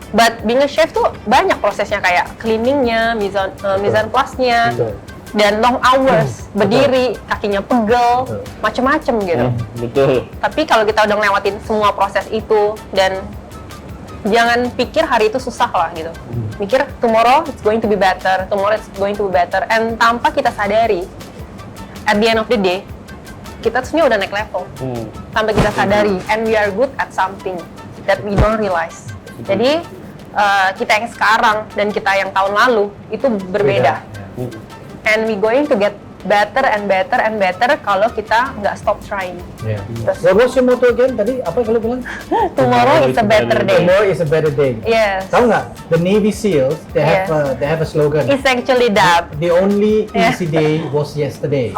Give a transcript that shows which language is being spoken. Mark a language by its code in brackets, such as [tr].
[en] But being a chef [id] tuh banyak prosesnya kayak cleaningnya, mise en place-nya, dan long hours, berdiri, kakinya pegel, macem-macem gitu. Betul. Tapi kalau kita udah ngelewatin semua proses itu dan jangan pikir hari itu susah lah gitu. [en] Mikir tomorrow it's going to be better, tomorrow it's going to be better. [id] And tanpa kita sadari, [en] at the end of the day, [id] kita tuh sebenarnya udah naik level. Tanpa kita sadari, [en] and we are good at something that we don't realize. [id] Jadi kita yang sekarang dan kita yang tahun lalu itu berbeda. [en] And we going to get better and better and better [id] kalau kita nggak [en] stop trying. Yeah. What was your motto again tadi? [id] Apa kalau bilang? [en] Tomorrow is a better day. Tomorrow is a better day. Yes. [id] Tahu nggak? [en] The Navy SEALs they have a slogan. It's actually that. The only easy day was yesterday.